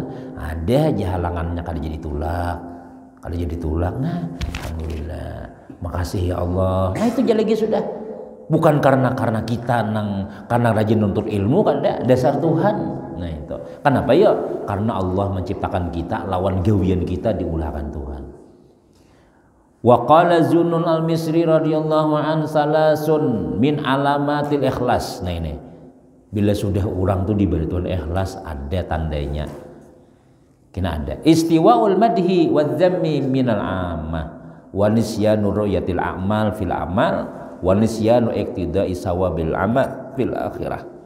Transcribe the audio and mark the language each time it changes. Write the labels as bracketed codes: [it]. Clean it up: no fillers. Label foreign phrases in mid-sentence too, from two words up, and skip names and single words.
[bjn] Ada aja halangannya kada jadi tulang. Kalau jadi tulang, nah alhamdulillah, makasih ya Allah. Nah itu lagi sudah, bukan karena kita karena rajin nuntut ilmu, kan dasar Tuhan. Nah itu, kenapa ya? Karena Allah menciptakan kita, lawan gawian kita diulahkan Tuhan. [ar] وقال ذو النون المصري رضي الله عنه ثلاث من علامات الإخلاص. [bjn] Nah ini, bila sudah orang tuh diberi Tuhan ikhlas, ada tandanya. Kena ada [ar] استواء المدح والذم من العامة ونسيان رؤية الأعمال في العمل ونسيان اقتضاء ثواب العمل في الآخرة.